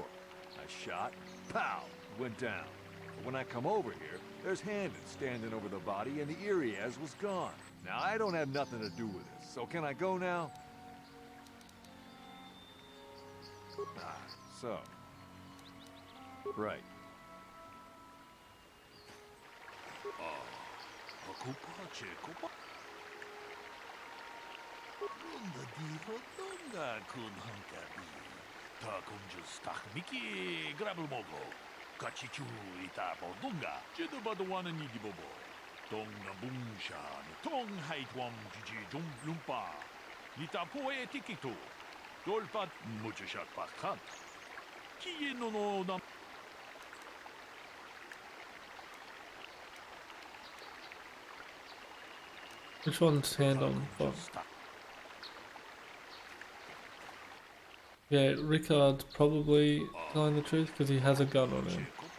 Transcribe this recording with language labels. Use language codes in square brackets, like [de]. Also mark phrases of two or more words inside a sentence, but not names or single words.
[en] I shot, pow, went down. But when I come over here, there's Handon standing over the body and the Irias was gone. Now, I don't have nothing to do with this, so can I go now? So. Right. Miki grabul mogo. Kachichu ita bodunga. Jedu badwana ni dibobo. Donga bungsha. Tong haitwam jiji jum lumpa. Lita poe tikito. Dolpat muchashat pakhat. Kiye no dam. Which one's hand on? Fuck. Yeah, Rickard's probably telling the truth because he has a gun on him.